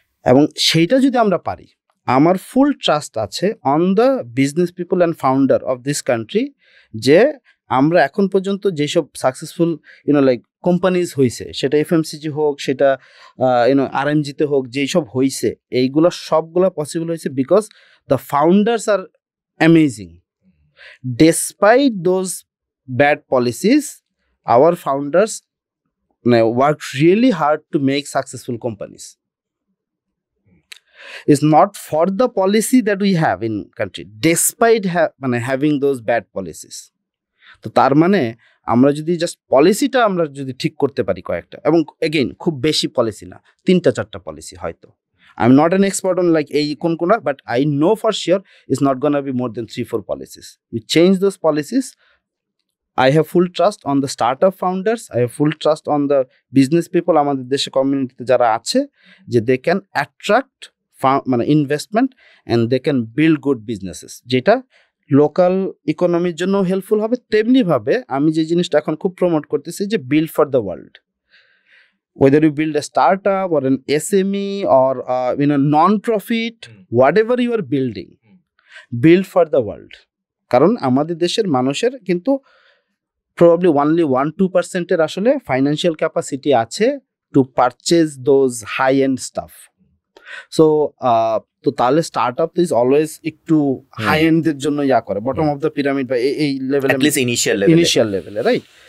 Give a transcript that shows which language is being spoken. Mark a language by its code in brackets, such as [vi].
[bn] এবং সেইটা যদি আমরা পারি, আমার ফুল ট্রাস্ট আছে [en] on the business people and founder of this country, [bn] যে আমরা এখন পর্যন্ত যেসব সাকসেসফুল লাইক কোম্পানিজ হয়েছে, সেটা এফএমসিজি হোক, সেটা আরএমজিতে হোক, যেসব হয়েছে, এইগুলো সবগুলো পসিবল হয়েছে [en] Because the founders আর amazing. Despite those bad policies, our founders worked really hard to make successful companies. It's not for the policy that we have in country, despite having those bad policies. [bn] তো তার মানে আমরা যদি just পলিসিটা আমরা যদি ঠিক করতে পারি কয়েকটা, এবং এগেইন খুব বেশি পলিসি না, 3-4টা পলিসি হয়তো। [en] I am not an expert on like [bn] এই কোনটা, [en] But I know for sure it's not gonna be more than 3-4 policies. You change those policies. I have full trust on the startup founders. I have full trust on the business people [bn] আমাদের দেশে কমিউনিটিতে যারা আছে, যে [en] they can attract investment and they can build good businesses, [bn] যেটা local ইকোনমির জন্য helpful হবে। তেমনি ভাবে আমি যে জিনিসটা এখন খুব প্রমোট করতেছি, যে [en] build for the world. Whether you build a startup or an SME or non-profit, whatever you are building, build for the world. [bn] কারণ আমাদের দেশের মানুষের কিন্তু [en] probably only 1-2% [bn] এর আসলে ফাইন্যান্সিয়াল ক্যাপাসিটি আছে [en] To purchase those high end stuff. [bn] So তো তাহলে স্টার্টআপ ইজ অলওয়েজ একটু হাই এন্ডের জন্য করে, [en] bottom of the pyramid [bn] বা এই লেভেলে, ইনিশিয়াল লেভেলে, রাইট?